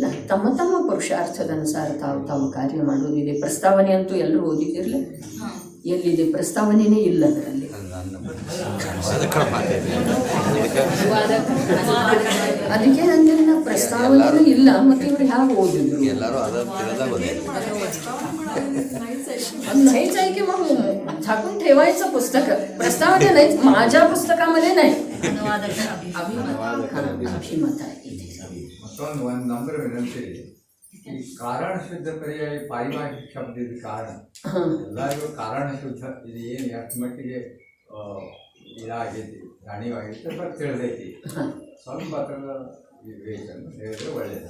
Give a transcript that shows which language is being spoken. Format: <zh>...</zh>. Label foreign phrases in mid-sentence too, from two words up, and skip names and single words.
<kn>ತಮ್ಮ ತಮ್ಮ ಪುರುಷಾರ್ಥದ ಅನುಸಾರ ತಾವು ಕಾರ್ಯ ಮಾಡೋದಿದೆ. ಪ್ರಸ್ತಾವನೆ ಅಂತೂ ಎಲ್ಲರೂ ಓದಿದಿರಲಿ. ಎಲ್ಲಿದೆ ಪ್ರಸ್ತಾವನೆನೇ ಇಲ್ಲ ಅದರಲ್ಲಿ. ಅದಕ್ಕೆ ಅಂದ್ರೆ ಪ್ರಸ್ತಾವನೆನೂ ಇಲ್ಲ. ಮತ್ತೆ ಇವ್ರು ಹೇಗೆ ಓದಿದ್ರು?</kn> <mr>नाहीच आहे की मग झाकून ठेवायचं पुस्तक. प्रस्तावना नाही, माझ्या पुस्तकामध्ये नाही. अभिमत आहे.</mr> <kn>ಒಂದು ನಂಬರ್ ವಿನಂತಿ. ಈ ಕಾರಣ ಶುದ್ಧ ಪರ್ಯಾಯ ಪಾರಿಭಾಷಿಕ ಶಬ್ದ ಇದು ಕಾರಣ. ಎಲ್ಲರಿಗೂ ಕಾರಣ ಶುದ್ಧ ಇದು ಏನು ಎಷ್ಟು ಮಟ್ಟಿಗೆ ಇದಾಗೈತಿ, ಜಾಣಿವಾಗೈತಿ ಬಟ್ ತಿಳಿದೈತಿ. ಸ್ವಲ್ಪ ಅದರ ವಿವೇಚನೆ ಹೇಳಿದ್ರೆ ಒಳ್ಳೆಯದು.</kn>